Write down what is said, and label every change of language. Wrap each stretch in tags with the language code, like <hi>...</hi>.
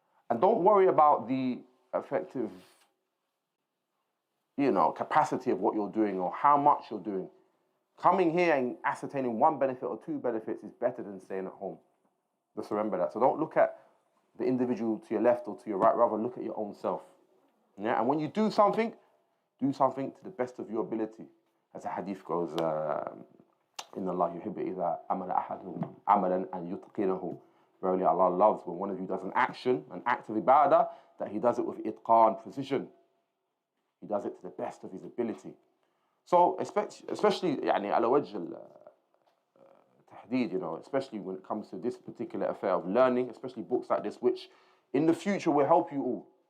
<en>And don't worry about the effective, capacity of what you're doing or how much you're doing. Coming here and ascertaining one benefit or two benefits is better than staying at home. Just remember that. So don't look at the individual to your left or to your right, rather look at your own self. Yeah? And when you do something to the best of your ability. As a hadith goes,</en> <ar>إِنَّ اللَّهَ يُحِبُّ إِذَا عَمَلَ أَحَدُهُمْ عَمَلًا أَنْ يُتْقِنَهُ.</ar> <en>Verily Allah loves when one of you does an action, an act of ibadah, that he does it with itqan, precision. He does it to the best of his ability. So, especially,</en> <ar>يعني على وجه التحديد,</ar> <en>especially when it comes to this particular affair of learning, especially books like this, which in the future will help you all.</en>